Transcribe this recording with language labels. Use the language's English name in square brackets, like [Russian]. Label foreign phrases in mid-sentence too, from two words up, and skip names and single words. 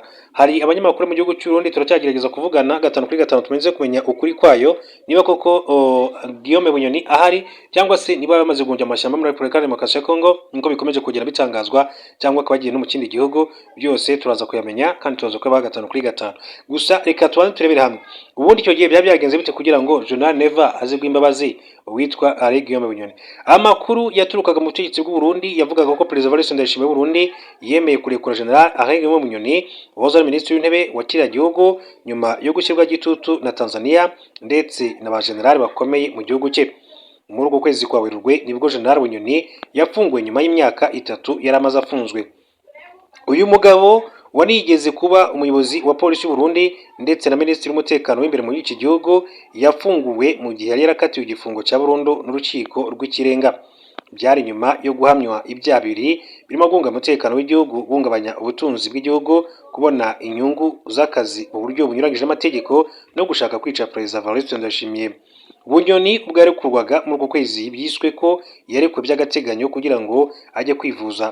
[Kinyarwanda] Hari abanyamakuru mu gihugu cy'u Burundi turacyagerageza kuvugana 5 kuri 5 tumenye kumenya ukuri kwayo, niba koko Guillaume Bunyoni ahari cyangwa se niba bamaze guhungira amashyamba muri Repubulika ya Demokarasi ya Kongo nkuko bikomeje kugenda bitangazwa, cyangwa akabagiye no mu kindi gihugu. Byose turaza kuyamenya kandi turaza kuba 5 kuri 5. Gusa reka tubanze turebere hamwe ubundi icyo gihe byagenze bite kugira ngo General Neva azigwe imbabazi witwa Alain Guillaume Bunyoni. Amakuru yaturukaga mu butegetsi bw'u Burundi yavugaga ko Perezida Evariste Ndayishimiye w'u Burundi yemeye kurekura General Alain Guillaume Bunyoni wahoze ari minisitiri w'intebe wa kiriya gihugu nyuma yo gushyirwa gitutu na Tanzania ndetse n'abajenerali bakomeye mu gihugu cye. Muri uko kwezi kwa Werurwe nibwo General Bunyoni yafunguwe nyuma y'imyaka 3 yari amaze afunzwe. Uyu mugabo wanigeze kuba umuyobozi wa polisi y'u Burundi ndetse na minisitiri w'umutekano w'imbere muri iki gihugu yafunguwe mu gihe yari yarakatiwe igifungo cya burundu n'urukiko rw'ikirenga. Byari nyuma yo guhamywa ibyaha bibiri birimo guhungabanya umutekano w'igihugu, guhungabanya ubutunzi bw'igihugu, kubona inyungu z'akazi mu buryo bunyuranyije amategeko no gushaka kwica Perezida Evariste Ndayishimiye. Bunyoni ubwo yarekurwaga muri uko kwezi byiswe ko yarekuwe by'agateganyo kugira ngo ajye kwivuza.